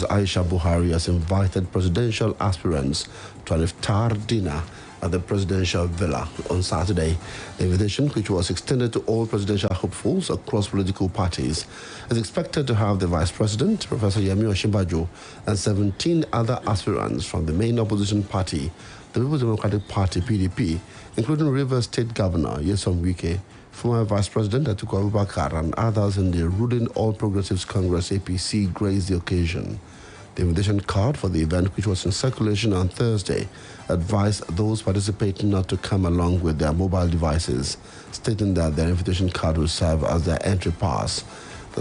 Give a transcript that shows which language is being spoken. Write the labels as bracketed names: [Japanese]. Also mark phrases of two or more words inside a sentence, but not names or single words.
[English] Aisha Buhari, has invited presidential aspirants to an iftar dinner at the presidential villa on Saturday. The invitation, which was extended to all presidential hopefuls across political parties, is expected to have the Vice President, Professor Yemi Osinbajo, and 17 other aspirants from the main opposition party, the People's Democratic Party, PDP, including Rivers State Governor Nyesom Wike, former Vice President Atiku Abubakar, and others in the ruling All Progressives Congress, APC, graced the occasion. The invitation card for the event, which was in circulation on Thursday, advised those participating not to come along with their mobile devices, stating that their invitation card will serve as their entry pass.